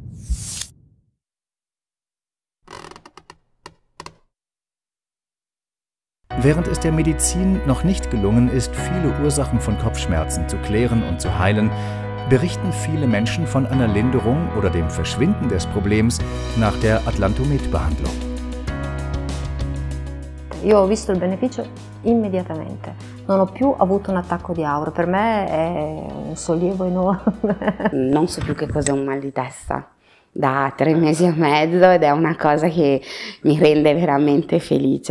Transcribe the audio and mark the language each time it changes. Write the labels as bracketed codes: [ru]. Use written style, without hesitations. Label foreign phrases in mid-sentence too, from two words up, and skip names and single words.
[de] Während es der Medizin noch nicht gelungen ist, viele Ursachen von Kopfschmerzen zu klären und zu heilen, berichten viele Menschen von einer Linderung oder dem Verschwinden des Problems nach der Atlantomet-Behandlung. [it] Io ho visto il beneficio immediatamente. Non ho più avuto un attacco di aura. Per me è un sollievo enorme. Non so più che cos'è un mal di testa da 3 mesi e mezzo ed è una cosa che mi rende veramente felice.